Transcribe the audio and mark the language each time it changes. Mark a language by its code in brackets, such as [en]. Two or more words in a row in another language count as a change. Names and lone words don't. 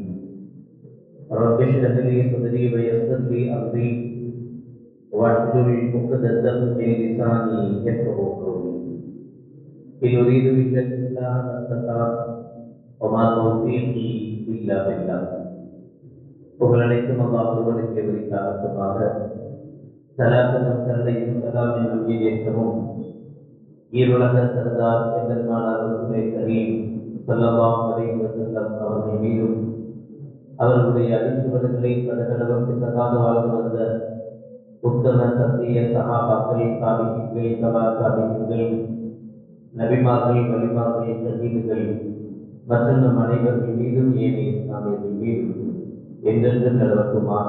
[ar] رب اشرح لي صدري ويسر لي أمري واحلل عقدة من لساني يفقهوا قولي. إن أريد إلا الإصلاح ما استطعت وما توفيقي إلا بالله. [ta] புகழனைத்தும் அல்லாஹ் ஒருவனுக்கு உரித்தாகட்டுமாக. சலாத்தும் கருணையும் சலாம் என்னும் ஈடேற்றமும் ஈருலக சர்தார் எம்பெருமானார் [ar] رسول كريم صلى الله عليه وسلم [ta] அவர்கள் மீதும், அவர்களுடைய அடிச்சுவடுகளை கடகடவும் பிசகாது வாழ்ந்து வந்த உத்தம சத்திய சஹாபாக்கள், தாபிஈன்கள், தபா தாபிஈன்கள், நபிமார்கள், வலிமார்கள், ஷஹீதுகள் மற்றும் நம் அனைவர்கள் மீதும் ஏனைய இஸ்லாமியர்கள் மீதும் என்றென்றும் நிலவட்டுமாக.